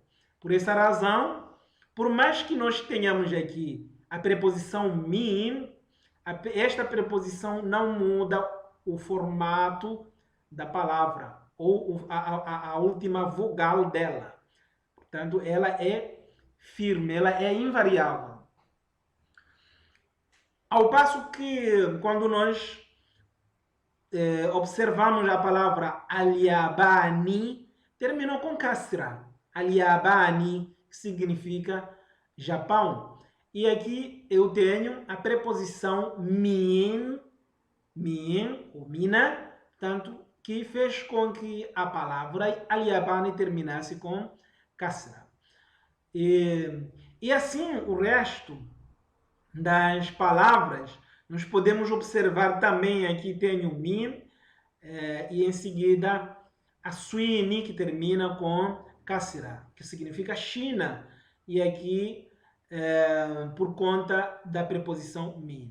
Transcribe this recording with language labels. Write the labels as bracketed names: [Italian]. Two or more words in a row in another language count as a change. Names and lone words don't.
[Portuguese] Por essa razão, por mais que nós tenhamos aqui a preposição min, esta preposição não muda o formato da palavra ou a última vogal dela. Portanto, ela é firme, ela é invariável. Ao passo que, quando nós observamos a palavra al-Yabani, terminou com kasra. Al-Yabani significa Japão. E aqui eu tenho a preposição min, ou mina, tanto que fez com que a palavra al-Yabani terminasse com kasra. E assim o resto das palavras, nós podemos observar também, aqui tem o min, e em seguida a suini, que termina com kasra, que significa China, e aqui por conta da preposição min.